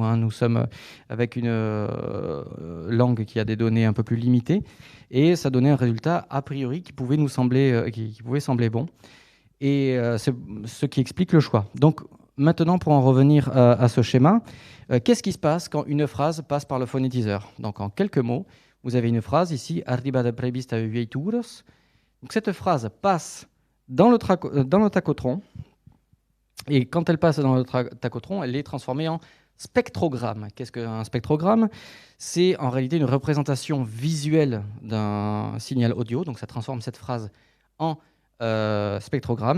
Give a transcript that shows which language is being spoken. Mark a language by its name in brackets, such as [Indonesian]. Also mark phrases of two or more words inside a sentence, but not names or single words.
[French] Nous sommes avec une langue qui a des données un peu plus limitées, et ça donnait un résultat a priori qui pouvait nous sembler, qui pouvait sembler bon. Et c'est ce qui explique le choix. Donc maintenant, pour en revenir à ce schéma, qu'est-ce qui se passe quand une phrase passe par le phonétiseur? Donc en quelques mots, vous avez une phrase ici, [Occitan] arribada prevista viaturas. [French] Donc cette phrase passe dans le tachotron, et quand elle passe dans le tachotron, elle est transformée en spectrogramme. Qu'est-ce qu'un spectrogramme? C'est en réalité une représentation visuelle d'un signal audio, donc ça transforme cette phrase en spectrogramme.